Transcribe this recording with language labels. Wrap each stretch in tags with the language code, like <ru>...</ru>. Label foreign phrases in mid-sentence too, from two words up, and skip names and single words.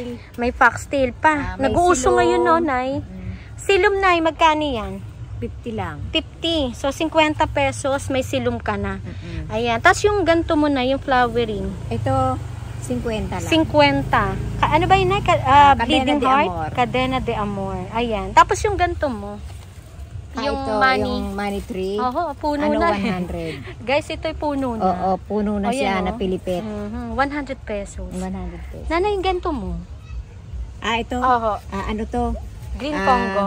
<tl>May foxtail pa. Nag-uuso ngayon, no, Nay? Silom, Nay, magkano yan? 50 lang. 50. So, 50 pesos, may silom ka na. Ayan. Tapos yung ganito mo na, yung flowering. Ito, 50 lang. 50. Ano ba yun, Nay? Bleeding Cadena de Heart? Amor. Cadena de Amor. Ayan. Tapos yung ganito mo. Yung</tl> <en>money tree.</en> <tl>Oo, puno ano, na. 100. Guys, ito'y puno na. Oo, puno na siya na Ayan, pilipit. 100 pesos. 100 pesos. Nanay, yung ganito mo. Ito. Oo. Ano to? Green Congo.</tl>